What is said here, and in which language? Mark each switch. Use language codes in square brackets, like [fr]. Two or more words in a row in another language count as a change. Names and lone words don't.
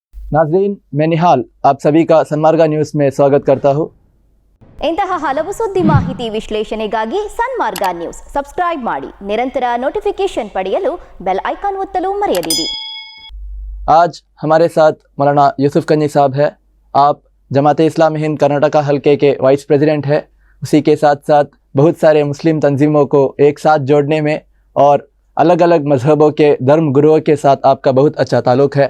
[hi] नाज़रीन, मैं निहाल आप सभी का सन्मार्गा न्यूज़ में स्वागत करता हूँ। [kn] ಇಂತಹ ಹಲವು ಸುದ್ದಿ ಮಾಹಿತಿ ವಿಶ್ಲೇಷಣೆಗಾಗಿ ಸನ್ಮಾರ್ಗ ನ್ಯೂಸ್ ಸಬ್ಸ್ಕ್ರೈಬ್ ಮಾಡಿ, ನಿರಂತರ ನೋಟಿಫಿಕೇಶನ್ ಪಡೆಯಲು ಬೆಲ್ ಐಕಾನ್ ಒತ್ತಲು ಮರೆಯದಿರಿ। [hi] आज हमारे साथ मौलाना यूसुफ कन्नी साहब है। आप जमात इस्लामी हिंद कर्नाटका हल्के के [en] vice president [hi] हैं। उसी के साथ साथ बहुत सारे मुस्लिम तंजीमों को एक साथ जोड़ने में और अलग अलग मजहबों के धर्म गुरुओं के साथ आपका बहुत अच्छा ताल्लुक़ है।